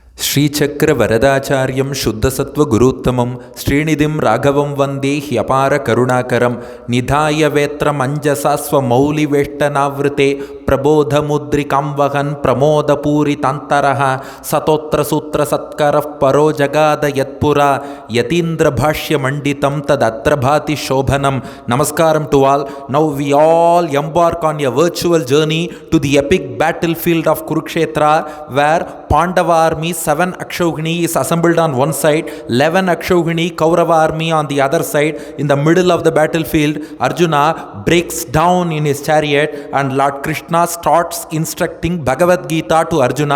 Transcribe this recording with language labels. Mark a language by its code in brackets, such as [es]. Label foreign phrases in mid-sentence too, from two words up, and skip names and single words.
[sa] ಶ್ರೀಚಕ್ರ ವರದಾಚಾರ್ಯಂ ಶುದ್ಧಸತ್ವ ಗುರುತ್ತಮಂ ಶ್ರೀನಿಧಿಂ ರಾಘವಂ ವಂದೇ ಹ್ಯಪಾರ ಕರುಣಾಕರಂ ನಿಧಾಯ ವೇತ್ರ ಮಂಜಸಾ ಸ್ವಮೌಲಿವೇಷ್ಟನಾವೃತೆ ಪ್ರಬೋಧ ಮುದ್ರಿಕಾಂ ವಹನ್ ಪ್ರಮೋದಪೂರಿತಾಂತರಃ ಸತೋತ್ರ ಸೂತ್ರ ಸತ್ಕರಃ ಪರೋ ಜಗಾದ ಯತ್ಪುರ ಯತೀಂದ್ರ ಭಾಷ್ಯ ಮಂಡಿತಂ ತದತ್ರ ಭಾತಿ ಶೋಭನಂ. [en] Namaskaram to all. Now we all embark on a virtual journey to the epic battlefield of Kurukshetra, where Pandava army 7 Akshauhini is assembled on one side, 11 Akshauhini Kaurava army on the other side. In the middle of the battlefield, Arjuna breaks down in his chariot and Lord Krishna starts instructing Bhagavad Gita to Arjuna.